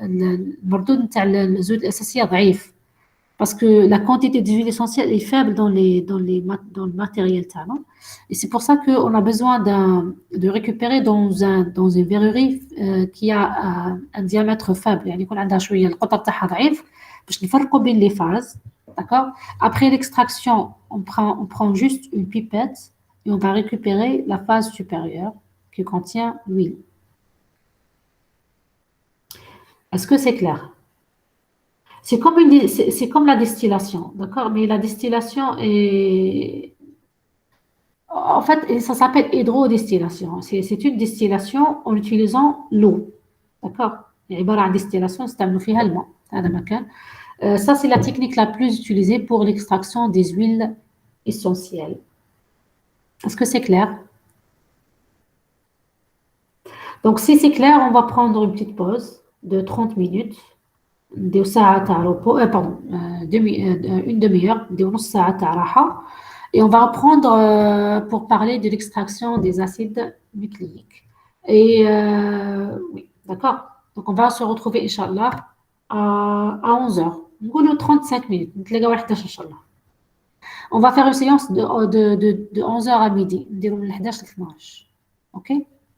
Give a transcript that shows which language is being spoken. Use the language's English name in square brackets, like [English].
[French] Les huiles essentielles [Arabic] ضعيف. [French] Parce que la quantité d'huile essentielle est faible dans le matériel talent. Et c'est pour ça qu'on a besoin de récupérer dans une verrerie qui a un diamètre faible. [Arabic] يعني يكون عندها شوية القطر تاعها ضعيف باش نفرقوا بين les phases. [French] D'accord? Après l'extraction, on prend juste une pipette et on va récupérer la phase supérieure qui contient l'huile. Est-ce que c'est clair? C'est comme la distillation, d'accord? Mais la distillation est... En fait, ça s'appelle hydrodistillation. C'est une distillation en utilisant l'eau, d'accord? [Arabic] عبارة عن distillation نستعملوا فيها الماء. هذا مكان. [French] Ça, c'est la technique la plus utilisée pour l'extraction des huiles essentielles. Est-ce que c'est clair? Donc, si c'est clair, on va prendre une petite pause de 30 minutes. [Arabic] نديو ساعة تاع repos, [French] pardon, une demi-heure, [Arabic] نديو نص ساعة تاع راحة. [French] Et on va reprendre pour parler de l'extraction des acides nucléiques. Et oui, d'accord. Donc, on va se retrouver, Inch'Allah, à 11h. [Arabic] نقولوا 35 minutes. نتلاقاو على 11 إن شاء الله. [French] On va faire une séance de 11h à midi. [Arabic] نديرو من 11 ل 12. [French] OK?